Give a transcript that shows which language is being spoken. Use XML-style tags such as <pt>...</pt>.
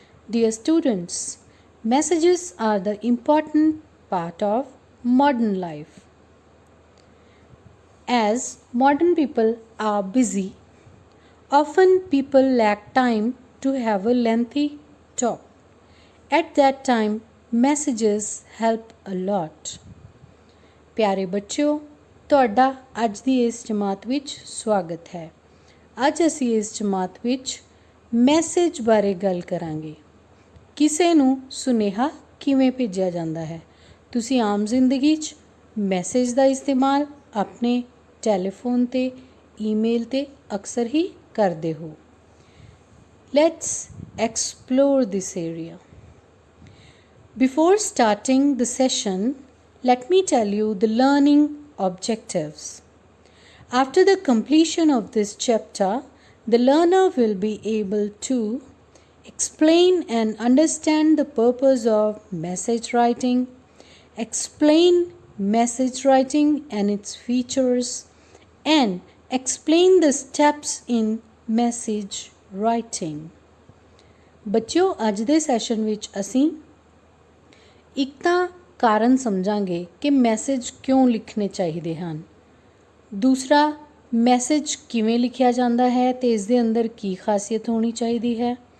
<en>Dear students, messages are the important part of modern life. As modern people are busy, often people lack time to have a lengthy talk. At that time, messages help a lot.</en> <pa>ਪਿਆਰੇ ਬੱਚਿਓ, ਤੁਹਾਡਾ ਅੱਜ ਦੀ ਇਸ ਜਮਾਤ ਵਿੱਚ ਸਵਾਗਤ ਹੈ। ਅੱਜ ਅਸੀਂ ਇਸ ਜਮਾਤ ਵਿੱਚ ਮੈਸੇਜ ਬਾਰੇ ਗੱਲ ਕਰਾਂਗੇ। ਕਿਸੇ ਨੂੰ ਸੁਨੇਹਾ ਕਿਵੇਂ ਭੇਜਿਆ ਜਾਂਦਾ ਹੈ। ਤੁਸੀਂ ਆਮ ਜ਼ਿੰਦਗੀ 'ਚ ਮੈਸੇਜ ਦਾ ਇਸਤੇਮਾਲ ਆਪਣੇ ਟੈਲੀਫੋਨ ਤੇ ਈਮੇਲ ਤੇ ਅਕਸਰ ਹੀ ਕਰਦੇ ਹੋ।</pa> <en>Let's explore this area. Before starting the session, let me tell you the learning objectives. After the completion of this chapter, the learner will be able to explain and understand the purpose of message writing, explain message writing and its features, and explain the steps in message writing.</en> <pa>ਬੱਚਿਓ, ਅੱਜ ਦੇ session ਵਿੱਚ ਅਸੀਂ ਇੱਕ ਤਾਂ ਕਾਰਨ ਸਮਝਾਂਗੇ ਕਿ message ਕਿਉਂ ਲਿਖਣੇ ਚਾਹੀਦੇ ਹਨ। ਦੂਸਰਾ, ਮੈਸੇਜ ਕਿਵੇਂ ਲਿਖਿਆ ਜਾਂਦਾ ਹੈ ਤੇ ਇਸ ਦੇ ਅੰਦਰ ਕੀ ਖਾਸੀਅਤ ਹੋਣੀ ਚਾਹੀਦੀ ਹੈ।</pa>